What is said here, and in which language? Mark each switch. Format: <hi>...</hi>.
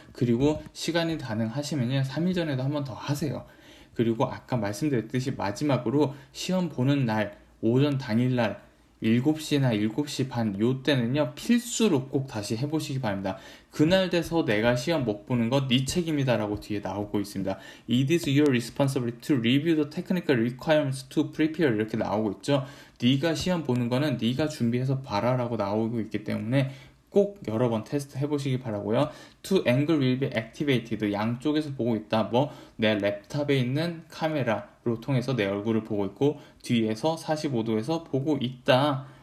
<ko>그리고 시간이 가능하시면요, 3일 전에도 한 번 더 하세요. 그리고 아까 말씀드렸듯이 마지막으로 시험 보는 날, 오전 당일날 7시나 7시 반 요때는요, 필수로 꼭 다시 해보시기 바랍니다. 그날 돼서 내가 시험 못 보는 건 네 책임이다 라고 뒤에 나오고 있습니다.</ko> <en>It is your responsibility to review the technical requirements to prepare</en> <ko>이렇게 나오고 있죠. 네가 시험 보는 거는 네가 준비해서 봐라 라고 나오고 있기 때문에 꼭 여러 번 테스트 해보시기 바라고요.</ko> <en>Two angle will be activated.</en> <ko>양쪽에서 보고 있다. 내 랩탑에 있는 카메라로 통해서 내 얼굴을 보고 있고 뒤에서 45도에서 보고 있다.</ko>